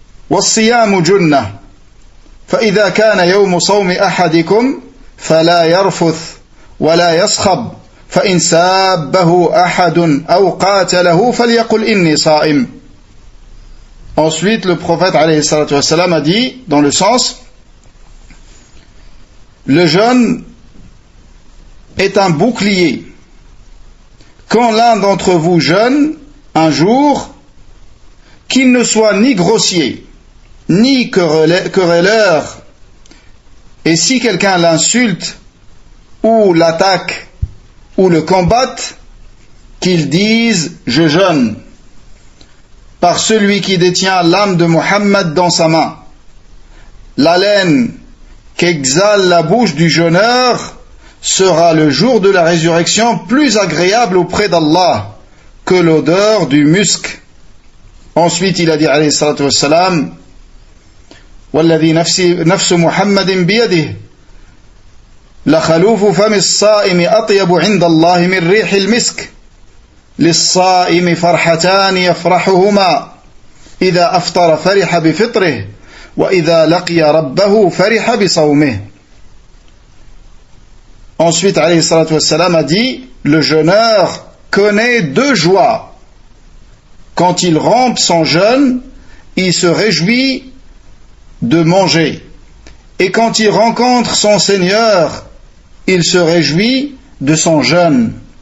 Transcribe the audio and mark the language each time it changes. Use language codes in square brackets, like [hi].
[ar] والصيام جنة فإذا كان يوم صوم أحدكم فلا يرفث ولا يصخب فإن سابه أحد أو قاتله فليقل إني صائم. [fr] Ensuite, le prophète alayhi salatu wassalam a dit, dans le sens, le jeûne est un bouclier. Quand l'un d'entre vous jeûne un jour, qu'il ne soit ni grossier, ni querelleur, et si quelqu'un l'insulte, ou l'attaque, ou le combatte, qu'il dise « je jeûne ». Par celui qui détient l'âme de Muhammad dans sa main. L'haleine qu'exhale la bouche du jeûneur sera le jour de la résurrection plus agréable auprès d'Allah que l'odeur du musc. Ensuite, il a dit [ar] alayhi salatu wassalam, والذي نفس محمد بيده لخلوف فم الصائم أطيب عند الله من ريح المسك للصائم فرحتان يفرحهما إذا أفطر فرح بفطره وإذا لقي ربه فرح بصومه. [fr] Ensuite, alayhi salatu wassalam a dit, le jeûneur connaît deux joies. Quand il rompt son jeûne, il se réjouit de manger. Et quand il rencontre son Seigneur, il se réjouit de son jeûne.